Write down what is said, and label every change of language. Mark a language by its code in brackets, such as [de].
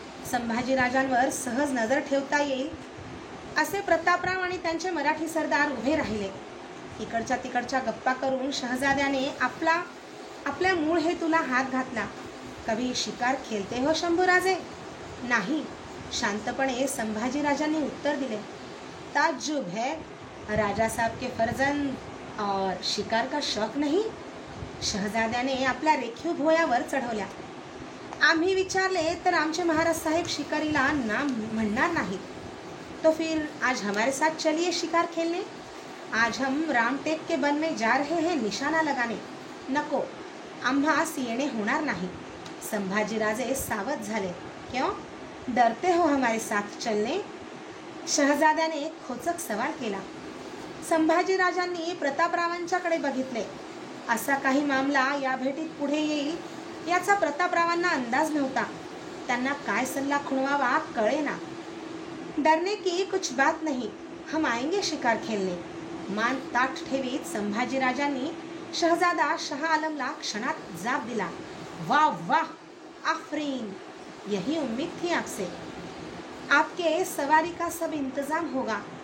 [mr] संभाजीराजांवर सहज नजर ठेवता येईल असे प्रतापराव आणि त्यांचे मराठी सरदार उभे राहिले. इकडच्या तिकडच्या गप्पा करून शहजाद्याने आपल्या मूळ हेतूला हात घातला. [hi] कभी शिकार खेलते हो [mr] शंभूराजे? नाही, शांतपणे संभाजीराजांनी उत्तर दिले. [hi] ताज्जुब है, राजा साहब के फर्जंद और शिकार का शौक नहीं? [mr] शहजाद्याने आपल्या रेखीव भुवयावर चढवल्या. आम्ही विचारले तर आमचे महाराज साहेब शिकारीला नाम म्हणणार नाहीत. [hi] तो फिर आज हमारे साथ चलिए शिकार खेलने. आज हम रामटेक के वन में जा रहे हैं निशाना लगाने. [mr] नको, आम्हास येणे होणार नाही. संभाजीराजे सावध झाले. [hi] क्यों, डरते हो हमारे साथ चलने? [mr] शहजाद्याने खोचक सवाल केला. संभाजीराजांनी प्रतापरावांच्याकडे बघितले. असा काही मामला या भेटीत पुढे येईल याचा प्रतापरावांना अंदाज नव्हता. त्यांना काय सल्ला खुणवावा कळेना. [hi] डरने की कुछ बात नहीं, हम आएंगे शिकार खेलने. [mr] मान ताठ ठेवीत संभाजीराजांनी शहजादा शहा आलमला क्षणात जाब दिला. [hi] वाह वाह, आफरीन, यही उम्मीद थी आपसे. आपके सवारी का सब इंतजाम होगा.